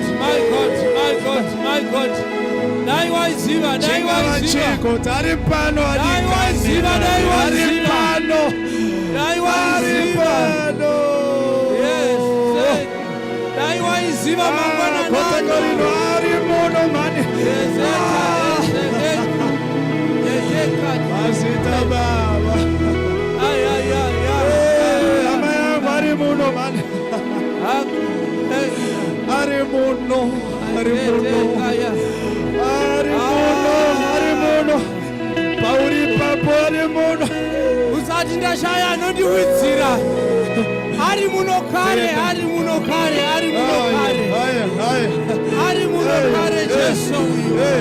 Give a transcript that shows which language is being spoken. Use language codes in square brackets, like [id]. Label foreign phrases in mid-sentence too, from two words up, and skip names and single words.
[en] My God. [sn] dai waiziva, dai waiziva, tari pano, dai waiziva, dai waiziva, dai waiziva, yes, dai waiziva mangwana nano, ari mono mani, yes, asita baba, ay, amaya ari mono mani, ari mono, pauri papo ari mono, usati ndashaya anondiwitsira, ari muno kare, ari muno kare, ari muno kare, ari muno kare, Jesu uyu.